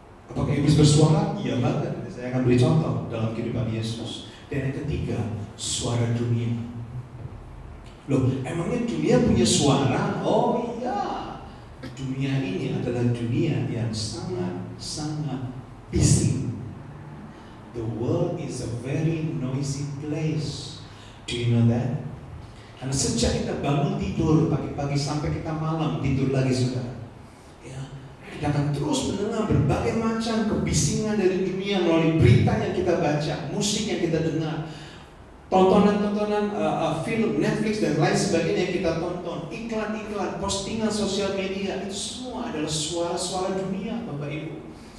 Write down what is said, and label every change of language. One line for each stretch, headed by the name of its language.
Indonesian: Apakah iblis bersuara? Iya banget. Saya akan beri contoh dalam kehidupan Yesus. Dan yang ketiga, suara dunia. Loh, emangnya dunia punya suara? Oh iya, dunia ini adalah dunia yang sangat bising.
English: The world is a very noisy place. Do you know that?
Indonesian: Karena sejak kita bangun tidur pagi-pagi sampai kita malam tidur lagi, saudara, ya, kita akan terus mendengar berbagai macam kebisingan dari dunia melalui berita yang kita baca, musik yang kita dengar, tontonan-tontonan film, Netflix dan lain sebagainya yang kita tonton, iklan-iklan, postingan sosial media, itu semua adalah suara-suara dunia, Bapak Ibu.